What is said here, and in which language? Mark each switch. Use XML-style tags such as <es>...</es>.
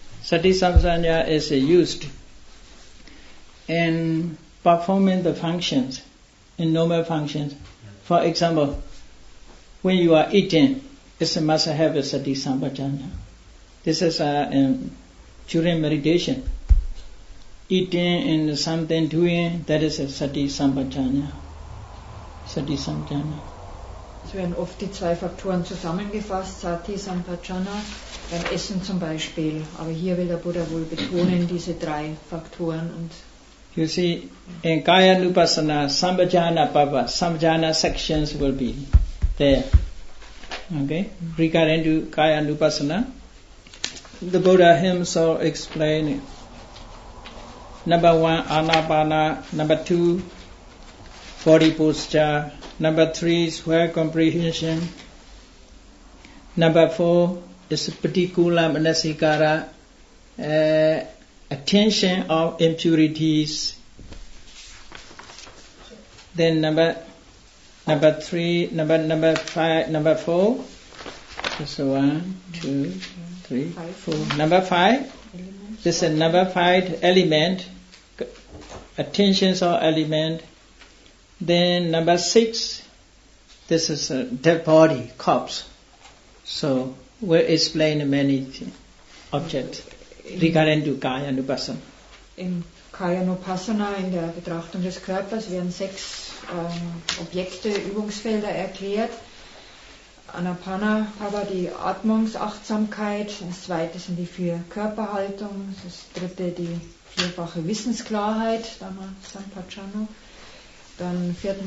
<en>Sati Sampajanya is used in performing the functions, in normal functions. For example, when you are eating, it must have a Sati Sampajanya. This is during meditation. Eating and something doing, that is a Sati Sampajanya. Sati Sampajanya.</en> <de>Es werden oft die 2 Faktoren zusammengefasst, Sati, Sampajana, beim Essen zum Beispiel. Aber hier will der Buddha wohl betonen, diese 3 Faktoren. Und</de> <en>you see, in Kaya Nupassana, Sampajana Papa, Sampajana sections will be there. Okay? Regarding to Kaya Nupassana, the Buddha himself explained number 1, Anapana, number 2, body posture, number 3 is square comprehension, number 4 is Patikula Manasikara, attention of impurities. Then number 3, number 5, number 4. So 1, 2, 3, 4. Number 5. This is number 5 element. Attentions of element. Then number 6. This is a dead body, corpse. So we'll explain many objects regarding to Kaya Nupassana.</en> <de>in Kayanupassana, in der Betrachtung des Körpers, werden 6 Objekte, Übungsfelder erklärt. Anapana, aber die Atmungsachtsamkeit, das 2. sind die 4 Körperhaltungen, das 3. die 4-fache Wissensklarheit, Sampajano. Dann 4.</de>